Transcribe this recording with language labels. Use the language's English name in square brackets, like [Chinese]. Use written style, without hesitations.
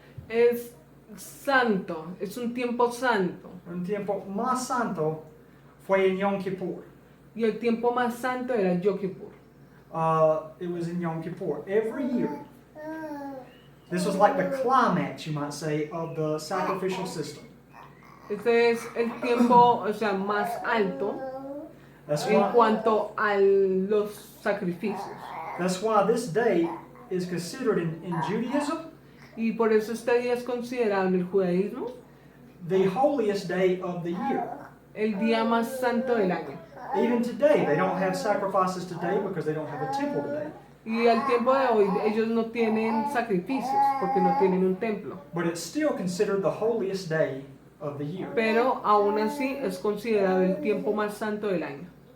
[Spanish] Es santo, es un tiempo santo. un tiempo más santo, fue en Yom Kippur. Y el tiempo más santo era Yom Kippur. [English] It was in Yom Kippur. Every year, this was like the climax, you might say, of the sacrificial system. [Spanish] Este es el tiempo, o sea, más alto [English] That's [Spanish] en [English] why, [Spanish] cuanto a los sacrificios. [English] that's why this day is considered in Judaism [Spanish] Y por eso este día es considerado en el judaísmo [English] the holiest day of the year. [Spanish] el día más santo del año. [English] Even today, they don't have sacrifices today because they don't have a temple today. [Spanish] Y al tiempo de hoy ellos no tienen sacrificios porque no tienen un templo. [English] But it's still considered the holiest day of the year. [Spanish] Pero aún así es considerado el tiempo más santo del año.